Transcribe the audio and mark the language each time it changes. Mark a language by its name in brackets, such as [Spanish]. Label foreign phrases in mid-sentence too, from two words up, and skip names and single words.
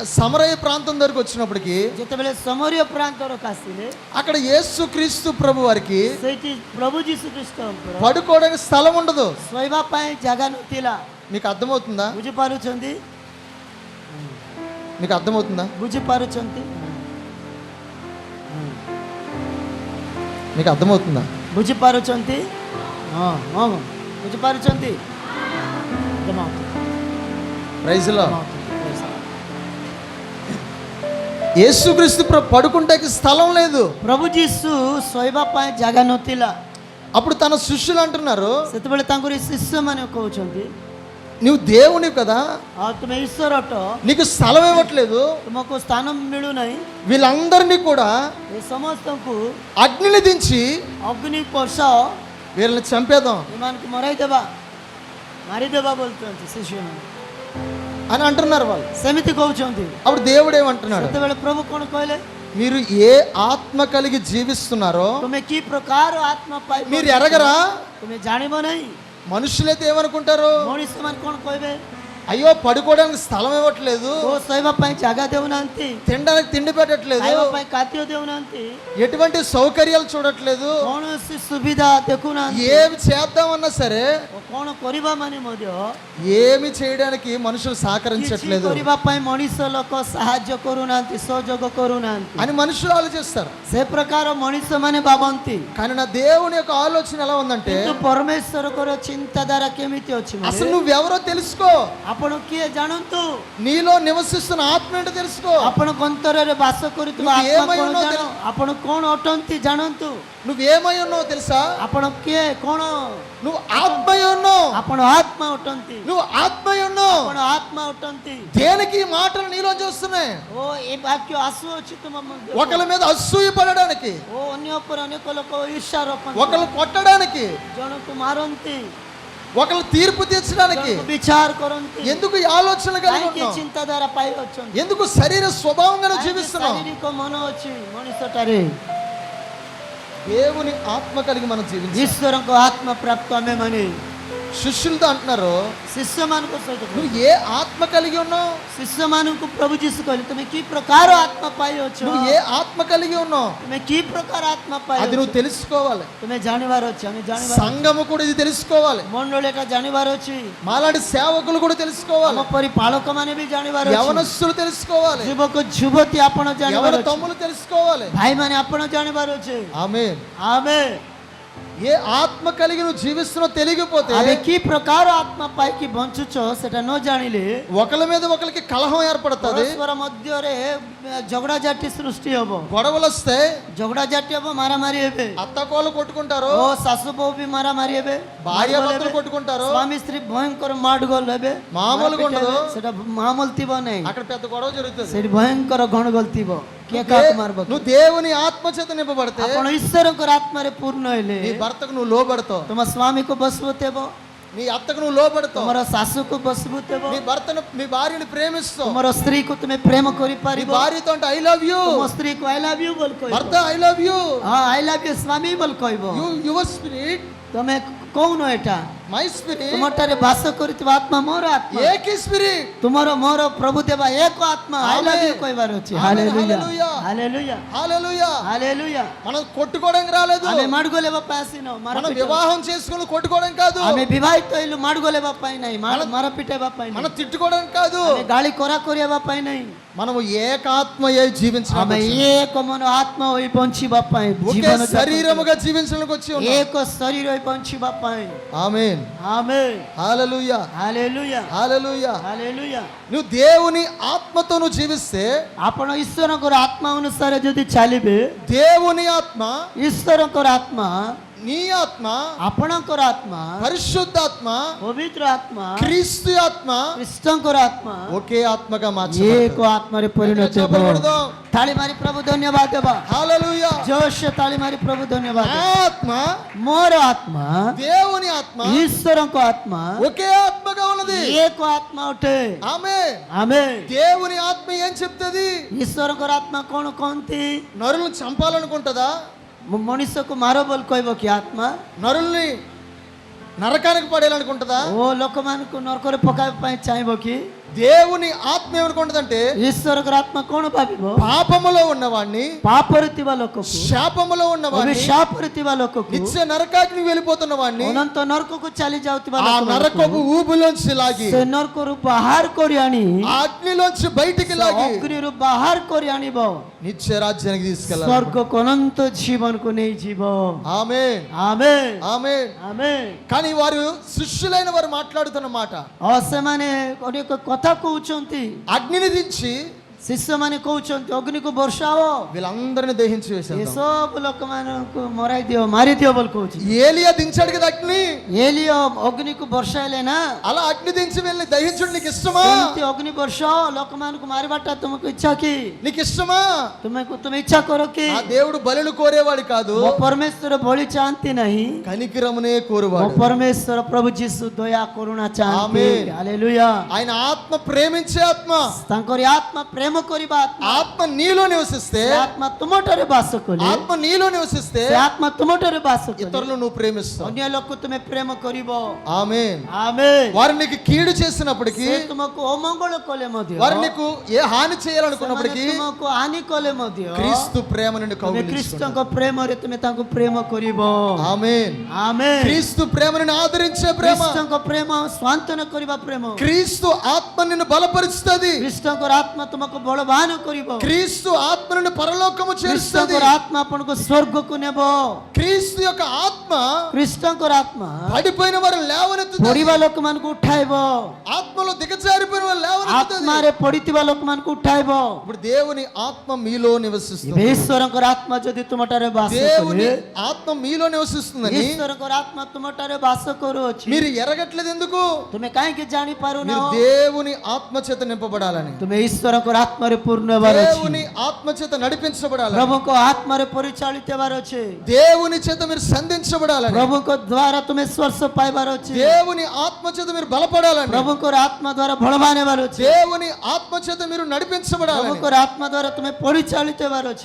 [Telugu] సమరయ ప్రాంతం దగ్గరకు వచ్చినప్పటికి [Odia] ଯେତେବେଳେ ସମରୀୟ ପ୍ରାନ୍ତରକୁ ଆସିଲେ, [Telugu] అక్కడ యేసుక్రీస్తు ప్రభు వారికి [Odia] ସେଇଠି ପ୍ରଭୁ ଯୀଶୁ ଖ୍ରୀଷ୍ଟଙ୍କର [Telugu] పడుకోవడానికి స్థలం ఉండదు. [Odia] ଶୋଇବା ପାଇଁ ଜାଗା ନଥିଲା. [Telugu] మీకు అర్థమవుతుందా? [Odia] ବୁଝିପାରୁଛନ୍ତି? [Telugu] మీకు అర్థమవుతుందా? [Odia] ବୁଝିପାରୁଛନ୍ତି? [Telugu] మీకు అర్థమవుతుందా? [Odia] ବୁଝିପାରୁଛନ୍ତି? ହଁ ହଁ ବୁଝିପାରୁଛନ୍ତି? [Telugu] ప్రైజ్ లో యేసుక్రీస్తు పడుకుంటాకి స్థలం లేదు. [Odia] ପ୍ରଭୁ ଯୀଶୁ ଶୋଇବା ପାଇଁ ଜାଗା ନଥିଲା. [Telugu] అప్పుడు తన శిష్యులు అంటున్నారు, [Odia] ସେତେବେଳେ ତାଙ୍କର ଶିଷ୍ୟମାନେ କହୁଛନ୍ତି, [Telugu] నువ్వు దేవుని కదా, [Odia] ତୁମେ ଈଶ୍ୱର ଅଟ, [Telugu] నీకు స్థలం ఇవ్వట్లేదు, [Odia] ତୁମକୁ ସ୍ଥାନ ମିଳୁନାହିଁ, [Telugu] వీళ్ళందరినీ కూడా [Odia] ଏ ସମସ୍ତଙ୍କୁ [Telugu] అగ్నిని దించి [Odia] ଅଗ୍ନି ବର୍ଷାଅ, [Telugu] వీళ్ళని చంపేద్దాం [Odia] ଏମାନଙ୍କୁ ମରାଇଦେବା, ମାରିଦେବା ବୋଲୁଛନ୍ତି ଶିଷ୍ୟମାନେ [Telugu] అని అంటున్నారు వాళ్ళు. [Odia] ସେମିତି କହୁଛନ୍ତି. [Telugu] అప్పుడు దేవుడు ఏమంటున్నాడు, [Odia] ସେତେବେଳେ ପ୍ରଭୁ କ'ଣ କହିଲେ? [Telugu] మీరు ఏ ఆత్మ కలిగి జీవిస్తున్నారో [Odia] ତୁମେ କି ପ୍ରକାର ଆତ୍ମା ପାଇ [Telugu] మీరు ఎరగరా? [Odia] ତୁମେ ଜାଣିବ ନାହିଁ? [Telugu] మనుషులైతే ఏమనుకుంటారు? [Odia] ମଣିଷ ମାନେ କ'ଣ କହିବେ? [Telugu] అయ్యో పడుకోవడానికి స్థలం ఇవ్వట్లేదు, [Odia] ଓ ଶୋଇବା ପାଇଁ ଜାଗା ଦେଉନାହାନ୍ତି, [Telugu] తినడానికి తిండి పెట్టట్లేదు, [Odia] ଖାଇବା ପାଇଁ ଖାଦ୍ୟ ଦେଉନାହାନ୍ତି, [Telugu] ఎటువంటి సౌకర్యాలు చూడట్లేదు. [Odia] କୌଣସି ସୁବିଧା ଦେଖୁନାହାନ୍ତି, [Telugu] ఏమి చేద్దామన్నా సరే [Odia] ଓ କ'ଣ କରିବା ମାନେ ମଧ୍ୟ [Telugu] ఏమి చేయడానికి మనుషులు [Odia] କିଛି [Telugu] సహకరించట్లేదు [Odia] କରିବା ପାଇଁ ମଣିଷ ଲୋକ ସାହାଯ୍ୟ କରୁନାହାନ୍ତି, ସହଯୋଗ କରୁନାହାନ୍ତି। [Telugu] అని మనుషులు ఆలోచిస్తారు. [Odia] ସେ ପ୍ରକାର ମଣିଷ ମାନେ ଭାବନ୍ତି, [Telugu] కానీ నా దేవుని యొక్క ఆలోచన ఎలా ఉందంటే, [Odia] କିନ୍ତୁ ପରମେଶ୍ୱରଙ୍କର ଚିନ୍ତାଧାରା କେମିତି ଅଛି? [Telugu] అసలు నువ్వెవరో తెలుసుకో, [Odia] ଆପଣ କିଏ ଜାଣନ୍ତୁ, [Telugu] నీలో నివసిస్తున్న ఆత్మ ఏంటో తెలుసుకో, [Odia] ଆପଣଙ୍କ ଅନ୍ତରରେ ବାସ କରୁଥିବା [Telugu] నువ్వు [Odia] ଆତ୍ମା [Telugu] ఏమై [Odia] କ'ଣ [Telugu] ఉన్నావో [Odia] ଜାଣ, ଆପଣ କ'ଣ ଅଟନ୍ତି ଜାଣନ୍ତୁ, [Telugu] నువ్వేమై ఉన్నావో తెలుసా? [Odia] ଆପଣ କିଏ କ'ଣ, [Telugu] నువ్వు ఆత్మై ఉన్నావు, [Odia] ଆପଣ ఆత్మ ଅଟନ୍ତି, [Telugu] నువ్వు ఆత్మై ఉన్నావు. [Odia] ଆପଣ ఆత్మ ଅଟନ୍ତି। [Telugu] దేనికి ఈ మాటలు నీలో చూస్తున్నాయి? [Odia] ଓ ଏ ବାକ୍ୟ ଆସୁଅଛି ତୁମ ମଧ୍ୟରେ, [Telugu] ఒకళ్ళ మీద అసూయ పడడానికి, [Odia] ଓ ଅନ୍ୟ ଉପରେ ଅନେକ ଲୋକ ଈର୍ଷା ରଖନ୍ତି, [Telugu] ఒకళ్ళు కొట్టడానికి, [Odia] ଜଣକୁ ମାରନ୍ତି, [Telugu] ఒకళ్ళు తీర్పు తీర్చడానికి. [Odia] ଜଣକୁ ବିଚାର କରନ୍ତି। [Telugu] ఎందుకు ఈ ఆలోచనలు కలిగి [Odia] କାହିଁକି [Telugu] ఉన్నావు? [Odia] ଚିନ୍ତାଧାରା ପାଇ ଅଛନ୍ତି? [Telugu] ఎందుకు శరీర స్వభావంగా [Odia] କାହିଁକି [Telugu] జీవిస్తున్నావు? [Odia] ଶାରୀରିକ ମନ ଅଛି ମଣିଷଟାରେ, [Telugu] దేవుని ఆత్మ కలిగి మనం జీవించాలి. [Odia] ଈଶ୍ୱରଙ୍କ ଆତ୍ମ ପ୍ରାପ୍ତ ଆମେ ମାନେ [Telugu] శిష్యులతో అంటున్నారు, [Odia] ଶିଷ୍ୟମାନଙ୍କ ସହିତ [Telugu] నువ్వు ఏ ఆత్మ కలిగి ఉన్నావు? [Odia] ଶିଷ୍ୟମାନଙ୍କୁ ପ୍ରଭୁ ଯୀଶୁ କହିଲେ, ତୁମେ କି ପ୍ରକାର ଆତ୍ମ ପାଇଅଛ, [Telugu] నువ్వు ఏ ఆత్మ కలిగి ఉన్నావు? [Odia] ତୁମେ କି ପ୍ରକାର ଆତ୍ମ [Telugu] అది [Odia] ପାଇଅଛ, [Telugu] నువ్వు తెలుసుకోవాలి. [Odia] ତୁମେ ଜାଣିବାର ଅଛି, ଆମେ ଜାଣିବାର ଅଛି। [Telugu] సంఘము కూడా ఇది తెలుసుకోవాలి. [Odia] ମଣ୍ଡଳୀ ଏଟା ଜାଣିବାର ଅଛି, [Telugu] మాలాంటి సేవకులు కూడా తెలుసుకోవాలి. [Odia] ଆମ ପରି ପାଳକ ମାନେ ବି ଜାଣିବାର ଅଛି, [Telugu] యవనస్తులు తెలుసుకోవాలి. [Odia] ଯୁବକ ଯୁବତୀ ଆପଣ ଜାଣିବାର [Telugu] యవన [Odia] ଅଛି, [Telugu] తమ్ములు తెలుసుకోవాలి. [Odia] ଭାଇମାନେ ଆପଣ ଜାଣିବାର ଅଛି। [Telugu] ఆమేన్. [Odia] ଆମେ [Telugu] ఏ ఆత్మ కలిగి నువ్వు జీవిస్తున్నావు తెలియకపోతే [Odia] ଆମେ କି ପ୍ରକାର ଆତ୍ମା ପାଇକି ବଞ୍ଚୁଛ ସେଟା ନ ଜାଣିଲେ [Telugu] ఒకళ్ళ మీద ఒకరికి కలహం ఏర్పడుతుంది. [Odia] ପରସ୍ପର ମଧ୍ୟରେ ଝଗଡ଼ା ଝାଟି ସୃଷ୍ଟି ହବ, [Telugu] గొడవలు వస్తే [Odia] ଝଗଡ଼ା ଝାଟି ହବ, ମାରାମାରି ହେବେ, [Telugu] అత్తకోళ్ళు కొట్టుకుంటారు, [Odia] ଓ ଶାଶୁ ବୋହୂ ବି ମାରାମାରି ହେବେ, [Telugu] భార్య [Odia] ମାଡ଼ଗୋଳ [Telugu] భర్తలు [Odia] ହେବେ, [Telugu] కొట్టుకుంటారు. [Odia] ସ୍ୱାମୀ ସ୍ତ୍ରୀ ଭୟଙ୍କର ମାଡ଼ଗୋଳ ହେବେ, [Telugu] మామూలుగా [Odia] ମାରପିଟ [Telugu] ఉండదు. [Odia] ହେବେ, ସେଟା ମାମୁలు ଥିବ ନାହିଁ, [Telugu] అక్కడ పెద్ద గొడవ జరుగుతుంది. [Odia] ସେଠି ଭୟଙ୍କର ଗଣଗୋଳ ଥିବ, କିଏ କାହାକୁ ମାରବ। [Telugu] నువ్వు దేవుని ఆత్మ చేత నింపబడితే [Odia] ଆପଣ ଈଶ୍ୱରଙ୍କର ଆତ୍ମାରେ ପୂର୍ଣ୍ଣ ହେଲେ [Telugu] నీ భర్తకు నువ్వు లోబడతావు, [Odia] ତୁମ ସ୍ୱାମୀକୁ ବଶୀଭୂତ ହେବ, [Telugu] నీ అత్తకు నువ్వు లోబడతావు, [Odia] ତୁମର ଶାଶୁକୁ ବଶୀଭୂତ ହେବ, [Telugu] నీ భర్తను నీ భార్యని ప్రేమిస్తావు. [Odia] ତୁମର ସ୍ତ୍ରୀକୁ ତୁମେ ପ୍ରେମ [Telugu] నీ [Odia] କରିପାରିବ, [Telugu] భార్యతో అంటే [English] I love you, [Odia] ତୁମ ସ୍ତ୍ରୀକୁ [English] I love you [Odia] ବୋଲି କହିବ, [Telugu] భర్త [English] I love you, [Odia] ହଁ [English] I love you [Odia] ସ୍ୱାମୀ ବୋଲି କହିବ। [English] Your spirit [Odia] ତମେ କହୁନ ଏଟା, [English] My spirit, [Odia] ତୁମଠାରେ ବାସ କରୁଥିବା ଆତ୍ମା ମୋର ଆତ୍ମା, [Telugu] ఏకీ స్పిరిట్. [Odia] ତୁମର ମୋର ପ୍ରଭୁ ଦେବା ଏକ ଆତ୍ମା, [English] I love you [Odia] କହିବାର ଅଛି। [Telugu] Amen. [Odia] ହାଲେଲୁୟା [Telugu] Hallelujah. [Odia] ହାଲେଲୁୟା [Telugu] హల్లెలూయా. [Odia] ହାଲେଲୁୟା। [Telugu] మనం కొట్టుకోవడానికి రాలేదు, [Odia] ଆମେ ମାଡ଼ଗୋଳ ହେବା ପାଇଁ ଆସିନୁ, [Telugu] మనం [Odia] ମାରପିଟ, [Telugu] వివాహం చేసుకుని కొట్టుకోవడం కాదు, [Odia] ଆମେ ବିବାହିତ ହେଲୁ ମାଡ଼ଗୋଳ ହେବା ପାଇଁ ନାହିଁ, ମାରପିଟ ହେବା ପାଇଁ [Telugu] మనం [Odia] ନାହିଁ, [Telugu] తిట్టుకోవడానికి కాదు, [Odia] ଆମେ ଗାଳି କରାକରି ହେବା ପାଇଁ ନାହିଁ, [Telugu] మనము ఏకాత్మయ్యై [Odia] ଆମେ [Telugu] జీవించడానికి, [Odia] ଏକ ମନ ଆତ୍ମା ହୋଇ ବଞ୍ଚିବା ପାଇଁ, [Telugu] ఒకే [Odia] ଜୀବନ [Telugu] శరీరముగా జీవించడానికి వచ్చి ఉన్నాం. [Odia] ଏକ ଶରୀର ହୋଇ ବଞ୍ଚିବା ପାଇଁ। [Telugu] ఆమేన్. [Odia] ఆమేన్ [Telugu] హల్లెలూయా. [Odia] ହାଲେଲୁୟା [Telugu] హల్లెలూయా. [Odia] ହାଲେଲୁୟା। [Telugu] నువ్వు దేవుని ఆత్మతో నువ్వు జీవిస్తే, [Odia] ଆପଣ ଈଶ୍ୱରଙ୍କର ଆତ୍ମା ଅନୁସାରେ ଯଦି ଚାଲିବେ, [Telugu] దేవుని ఆత్మ, [Odia] ଈଶ୍ୱରଙ୍କର ଆତ୍ମା, [Telugu] నీ ఆత్మ, [Odia] ଆପଣଙ୍କର ଆତ୍ମା, [Telugu] పరిశుద్ధాత్మ, [Odia] ପବିତ୍ର ଆତ୍ମା, [Telugu] క్రీస్తు ఆత్మ [Odia] ଖ୍ରୀଷ୍ଟଙ୍କର ଆତ୍ମା [Telugu] ఒకే ఆత్మగా [Odia] ଏକ [Telugu] మార్చబడతాయి. [Odia] ଆତ୍ମାରେ ପରିଣତ ହେବ। [Telugu] చెప్పబడదాం. [Odia] ତାଳି ମାରି ପ୍ରଭୁ ଧନ୍ୟବାଦ ଦେବା, [Telugu] హల్లెలూయా. [Odia] ଜୋରସେ ତାଳି ମାରି ପ୍ରଭୁ ଧନ୍ୟବାଦ [Telugu] నా [Odia] ଦେବା। [Telugu] ఆత్మ, [Odia] ମୋର ଆତ୍ମା, [Telugu] దేవుని ఆత్మ [Odia] ଈଶ୍ୱରଙ୍କ ଆତ୍ମା [Telugu] ఒకే ఆత్మగా ఉన్నది. [Odia] ଏକ ଆତ୍ମା ଅଟେ। [Telugu] ఆమేన్. [Odia] ఆమేన్। [Telugu] దేవుని ఆత్మ ఏం చెప్తుంది? [Odia] ଈଶ୍ୱରଙ୍କର ଆତ୍ମା କ'ଣ କହନ୍ତି? [Telugu] నరులను చంపాలనుకుంటుందా? [Odia] ମଣିଷକୁ ମାର ବୋଲି କହିବ କି ଆତ୍ମା? [Telugu] నరుల్ని నరకానికి పడేయాలనుకుంటుందా? [Odia] ଓ ଲୋକମାନଙ୍କୁ ନରକରେ ପକାଇବା ପାଇଁ ଚାହିଁବ କି? [Telugu] దేవుని ఆత్మ ఏమనుకుంటుందంటే, [Odia] ଈଶ୍ୱରଙ୍କର ଆତ୍ମା କ'ଣ ଭାବିବ? [Telugu] పాపములో ఉన్నవాడిని, [Odia] ପାପରେ ଥିବା ଲୋକକୁ, [Telugu] శాపములో ఉన్నవాడిని, [Odia] ଅଭିଶାପରେ ଥିବା ଲୋକକୁ, [Telugu] నిత్య నరకాగ్ని వెళ్ళిపోతున్న వాడిని [Odia] ଅନନ୍ତ ନରକକୁ ଚାଲି ଯାଉଥିବା [Telugu] ఆ నరకపు [Odia] ଲୋକକୁ [Telugu] ఊబులోంచి లాగి, [Odia] ସେ నరକରୁ ବାହାର କରି ଆଣି, [Telugu] ఆ అగ్నిలోంచి బయటికి లాగి [Odia] ଅଗ୍ନିରୁ ବାହାର କରି ଆଣିବ, [Telugu] నిత్య రాజ్యానికి తీసుకెళ్ళాలి. [Odia] ସ୍ୱର୍ଗକୁ ଅନନ୍ତ ଜୀବନକୁ ନେଇଯିବ। [Telugu] ఆమేన్. [Odia] ఆమేన్ [Telugu] ఆమేన్. [Odia] ఆమేన్। [Telugu] కానీ వారు శిష్యులైన వారు మాట్లాడుతున్న మాట, [Odia] ସେମାନେ ଅନେକ କଥା କହୁଛନ୍ତି, [Telugu] అగ్నిని దించి [Odia] ଶିଷ୍ୟମାନେ କହୁଛନ୍ତି ଅଗ୍ନିକୁ ବର୍ଷାଅ, [Telugu] వీళ్ళందరిని దహించి వేశారు. [Odia] ଏସବୁ ଲୋକମାନଙ୍କୁ ମରାଇ ଦିଅ, ମାରିଦିଅ ବୋଲି କହୁଛି। [Telugu] ఏలియా దించాడు కదా అగ్ని, [Odia] ଏଲିୟ ଅଗ୍ନିକୁ ବର୍ଷାଇଲେ ନା, [Telugu] అలా అగ్ని దించి వెళ్ళి దహించడం నీకు ఇష్టమా? [Odia] ସେମିତି ଅଗ୍ନି ବର୍ଷାଅ, ଲୋକମାନଙ୍କୁ ମାରିବାଟା ତୁମକୁ ଇଚ୍ଛା କି? [Telugu] నీకు ఇష్టమా? [Odia] ତୁମେ ଇଚ୍ଛା କର କି? [Telugu] ఆ దేవుడు బలులు కోరేవాడు కాదు, [Odia] ମୋ ପରମେଶ୍ୱର ବଳି ଚାହାନ୍ତି ନାହିଁ, [Telugu] కనికరమునే [Odia] ମୋ [Telugu] కోరువాడు. [Odia] ପରମେଶ୍ୱର ପ୍ରଭୁ ଯୀଶୁ ଦୟା କରୁଣା ଚାହାନ୍ତି। ଆମେନ୍। ହାଲେଲୁୟା। [Telugu] ఆయన ఆత్మ ప్రేమించే ఆత్మ, [Odia] ତାଙ୍କରି ଆତ୍ମା ପ୍ରେମ ପ୍ରେମ କରିବା ଆତ୍ମା [Telugu] ఆత్మ నీలో నివసిస్తే, [Odia] ସେ ଆତ୍ମା ତୁମଠାରେ ବାସ କଲେ [Telugu] ఆత్మ నీలో నివసిస్తే [Odia] ସେ ଆତ୍ମା ତୁମଠାରେ ବାସ କଲେ [Telugu] ఇతరులు నువ్వు ప్రేమిస్తావు. [Odia] ଅନ୍ୟ ଲୋକ ତୁମେ ପ୍ରେମ କରିବ। [Telugu] ఆమేన్. [Odia] ఆమేన్। [Telugu] వారు నీకు కీడు చేసినప్పటికీ, [Odia] ସେ ତୁମକୁ ଅମଙ୍ଗଳ କଲେ ମଧ୍ୟ, [Telugu] వారు నీకు ఏ హాని [Odia] ସେମାନେ [Telugu] చేయాలనుకున్నప్పటికీ [Odia] ତୁମକୁ ହାନି କଲେ ମଧ୍ୟ [Telugu] క్రీస్తు ప్రేమ నుండి [Odia] ତୁମେ [Telugu] కౌగిలించుకుంటావు. [Odia] ଖ୍ରୀଷ୍ଟଙ୍କ ପ୍ରେମରେ ତୁମେ ତାଙ୍କୁ ପ୍ରେମ କରିବ। [Telugu] ఆమేన్. [Odia] ఆమేన్। [Telugu] క్రీస్తు ప్రేమను ఆదరించే ప్రేమ, [Odia] ଖ୍ରୀଷ୍ଟଙ୍କ ପ୍ରେମ ସ୍ୱାନ୍ତନ କରିବା ପ୍ରେମ। [Telugu] క్రీస్తు ఆత్మ నిన్ను బలపరుస్తుంది. [Odia] ଖ୍ରୀଷ୍ଟଙ୍କର ଆତ୍ମା ତୁମକୁ ବଳବାନ କରିବ। [Telugu] క్రీస్తు ఆత్మ నిన్ను పరలోకము చేరుస్తుంది. [Odia] ଖ୍ରୀଷ୍ଟଙ୍କର ଆତ୍ମା ଆପଣଙ୍କୁ ସ୍ୱର୍ଗକୁ ନେବ। [Telugu] క్రీస్తు యొక్క ఆత్మ [Odia] ଖ୍ରୀଷ୍ଟଙ୍କର ଆତ୍ମା [Telugu] పడిపోయిన వారు లేవనెత్తుతుంది. [Odia] ପଡ଼ିବା ଲୋକମାନଙ୍କୁ ଉଠାଇବ। [Telugu] ఆత్మలో దిగజారిపోయిన వారు లేవనెత్తుతుంది. [Odia] ଆତ୍ମାରେ ପଡ଼ିଥିବା ଲୋକମାନଙ୍କୁ ଉଠାଇବ। [Telugu] ఇప్పుడు దేవుని ఆత్మ మీలో నివసిస్తుంది. [Odia] ଏବେ ଈଶ୍ୱରଙ୍କର ଆତ୍ମା ଯଦି ତୁମଠାରେ ବାସ [Telugu] దేవుని [Odia] କରେ, [Telugu] ఆత్మ మీలో నివసిస్తుందని [Odia] ଈଶ୍ୱରଙ୍କର ଆତ୍ମା ତୁମଠାରେ ବାସ କରୁଅଛି, [Telugu] మీరు ఎరగట్లేదు. ఎందుకు? [Odia] ତୁମେ କାହିଁକି ଜାଣିପାରୁନ? [Telugu] మీరు దేవుని ఆత్మ చేత నింపబడాలని, [Odia] ତୁମେ ଈଶ୍ୱରଙ୍କର ଆତ୍ମାରେ ପୂର୍ଣ୍ଣ ହେବାର ଅଛି। [Telugu] దేవుని ఆత్మ చేత నడిపించబడాలని, [Odia] ପ୍ରଭୁଙ୍କ ଆତ୍ମାରେ ପରିଚାଳିତ ହେବାର ଅଛି। [Telugu] దేవుని చేత మీరు సంధించబడాలని, [Odia] ପ୍ରଭୁଙ୍କ ଦ୍ୱାରା ତୁମେ ସ୍ପର୍ଶ ପାଇବାର ଅଛି। [Telugu] దేవుని ఆత్మ చేత మీరు బలపడాలని, [Odia] ପ୍ରଭୁଙ୍କର ଆତ୍ମା ଦ୍ୱାରା ବଳବାନ ହେବାର ଅଛି। [Telugu] దేవుని ఆత్మ చేత మీరు నడిపించబడాలని. [Odia] ପ୍ରଭୁଙ୍କର ଆତ୍ମା ଦ୍ୱାରା ତୁମେ ପରିଚାଳିତ ହେବାର ଅଛି।